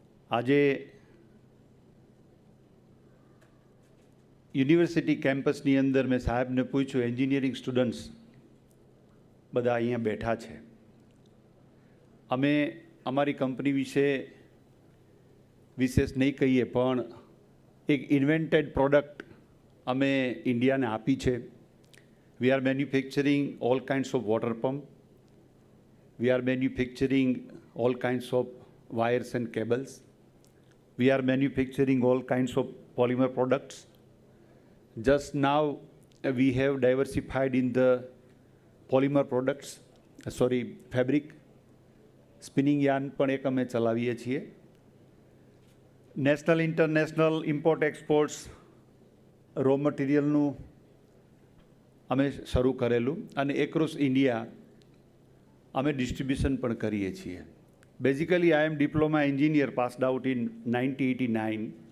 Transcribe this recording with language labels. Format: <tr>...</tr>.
<gu>આજે યુનિવર્સિટી કેમ્પસની અંદર મેં સાહેબને પૂછ્યું, એન્જિનિયરિંગ સ્ટુડન્ટ્સ બધા અહીંયા બેઠા છે. અમે અમારી કંપની વિશે વિશેષ નહીં કહીએ, પણ એક ઇન્વેન્ટેડ પ્રોડક્ટ અમે ઇન્ડિયાને આપી છે.</gu> <en>We are manufacturing all kinds of water pump. We are manufacturing all kinds of wires and cables. We are manufacturing all kinds of polymer products. Just now we have diversified in the polymer products, fabric, spinning yarn</en> <gu>પણ એક અમે ચલાવીએ છીએ. National international import exports row મટીરિયલનું અમે શરૂ કરેલું અને across India અમે ડિસ્ટ્રીબ્યુશન પણ કરીએ છીએ.</gu> <en>Basically I am diploma engineer passed out in 1989.</en>